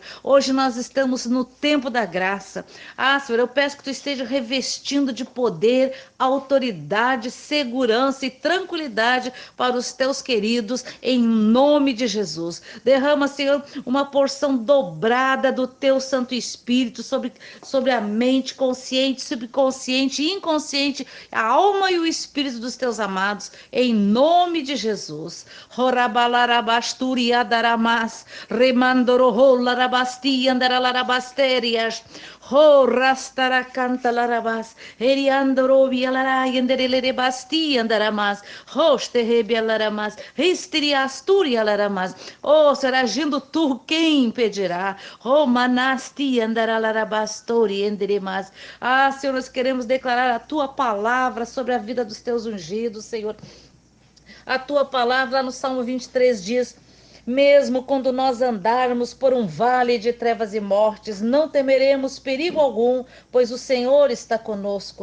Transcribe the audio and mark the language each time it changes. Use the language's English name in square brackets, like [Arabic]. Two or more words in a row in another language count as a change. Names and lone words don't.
[Portuguese] Hoje nós estamos no tempo da graça. Ah, Senhor, eu peço que tu esteja revestindo de poder, autoridade, segurança e tranquilidade para os teus queridos, em nome de Jesus. Derrama, Senhor, uma porção dobrada do teu Santo Espírito sobre a mente consciente, subconsciente e inconsciente, a alma e o espírito dos teus amados, em nome de Jesus. Horabalarabasturi adaramas, remandoroholarabasti andaralarabaterias, ho rastaracanta larabas, eriandorobialara yendererebasti andaramas, hosterebialaramas, histriasturialaramas. Oh, será agindo tu, quem impedirá? Oh, manasti andaralarabastori enderemas. Ah, Senhor, nós queremos declarar a tua palavra sobre a vida dos teus ungidos, Senhor. A tua palavra lá no Salmo 23 diz: mesmo quando nós andarmos por um vale de trevas e mortes, não temeremos perigo algum, pois o Senhor está conosco.